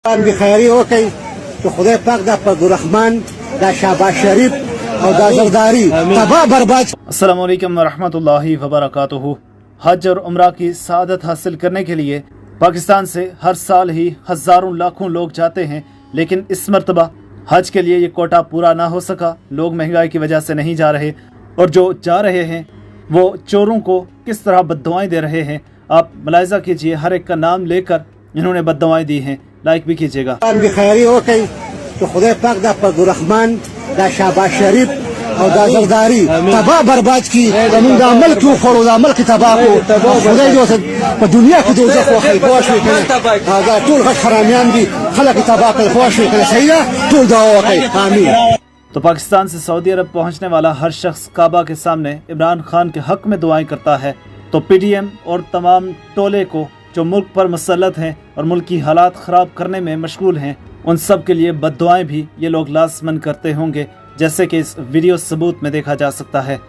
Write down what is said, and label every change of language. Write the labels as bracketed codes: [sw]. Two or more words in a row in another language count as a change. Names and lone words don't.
[ps] بخیری وکړي چې خدای پاک دا فضلالرحمن دا شهباز شریف اور دا زرداری [ur] تباہ برباد. [ar] السلام علیکم ورحمۃ اللہ وبرکاتہ. [ur] حج اور عمرہ کی سعادت حاصل کرنے کے لیے پاکستان سے ہر سال ہی ہزاروں لاکھوں لوگ جاتے ہیں، لیکن اس مرتبہ حج کے لیے یہ کوٹا پورا نہ ہو سکا. لوگ مہنگائی کی وجہ سے نہیں جا رہے، اور جو جا رہے ہیں وہ چوروں کو کس طرح بددعائیں دے رہے ہیں. آپ ملاحظہ کیجئے، ہر ایک کا نام لے کر انہوں نے بددعائیں دی ہیں. لائک بھی کیجئے گا. [ps] بخیری وکړي چې خدای پاک دا فضلالرحمن دا شهباز شریف اور دا زرداری [ur] تباہ برباد کی. [ps] زمون دا ملک وخوړو، دا ملک تباہ کو. خدای دې په دنیا کې دوزخ واخلي. پوه شوې کنه؟ دا ټول غټ حرامیان دي، خلک تباہ کړي. پوه شوې کنه؟ صحیح ده، ټول دعا وکړئ. آمین. [ur] تو پاکستان سے سعودی عرب پہنچنے والا ہر شخص کعبہ کے سامنے عمران خان کے حق میں دعائیں کرتا ہے. تو پی ڈی ایم اور تمام ٹولے کو جو ملک پر مسلط ہیں اور ملک کی حالات خراب کرنے میں مشغول ہیں، ان سب کے لیے بد دعائیں بھی یہ لوگ لازماً کرتے ہوں گے، جیسے کہ اس ویڈیو ثبوت میں دیکھا جا سکتا ہے.